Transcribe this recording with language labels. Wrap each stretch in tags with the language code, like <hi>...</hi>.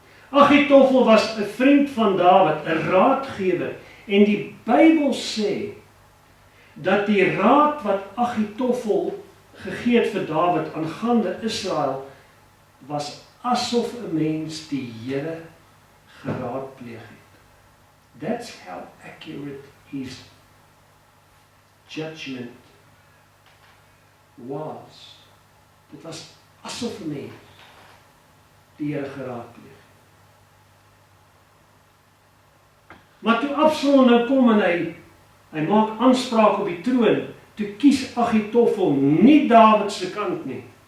<af>Agitofel was 'n vriend van Dawid, 'n raadgewer, en die Bybel sê dat die raad wat Agitofel gegee het vir Dawid aangaande Israel was asof 'n mens die Here geraadpleeg het.</af> <en>That's how accurate his judgment was.</en> <af>Dit was asof 'n mens die Here geraadpleeg. Maar toe Absalom nou kom en hy maak aanspraak op die troon, toe kies Agitofel nie Dawid se kant nie.</af>